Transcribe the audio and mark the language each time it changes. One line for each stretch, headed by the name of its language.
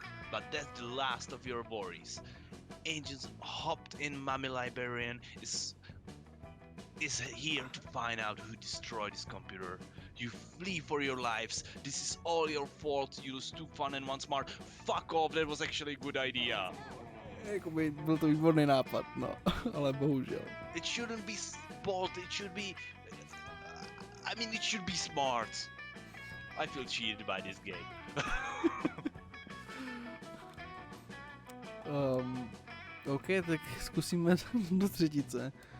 English: But that's the last of your worries. Agents hopped in Mummy Librarian is here to find out who destroyed his computer. You flee for your lives. This is all your fault. You're too fun and one smart. Fuck off, that was actually a good idea.
Czech: Jakoby byl to výborný nápad, no, ale bohužel.
English: It shouldn't be bold, it should be... it should be smart. I feel cheated by this game.
Czech: OK, tak zkusíme do třetice.